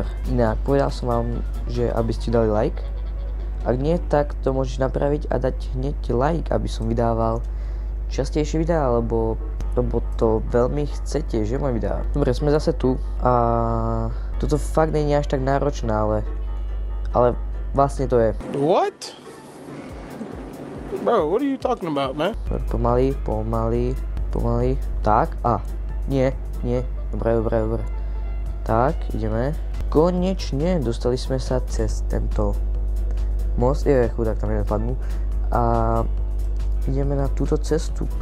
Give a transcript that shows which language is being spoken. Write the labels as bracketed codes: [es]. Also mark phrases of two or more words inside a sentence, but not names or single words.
[sk] Inak, povedal som vám, že aby ste dali like. Ak nie, tak to môžeš napraviť a dať hneď like, aby som vydával častejšie videá, lebo to veľmi chcete, že môj videá. Dobre, sme zase tu a toto fakt nie je až tak náročné, ale vlastne to je. [en] What? Bro, what are you talking about, man? [sk] Pomaly. Tak, nie. Dobre. Tak, ideme. Konečne dostali sme sa cez tento most, chudák, tam jeden padnú. A ideme na túto cestu.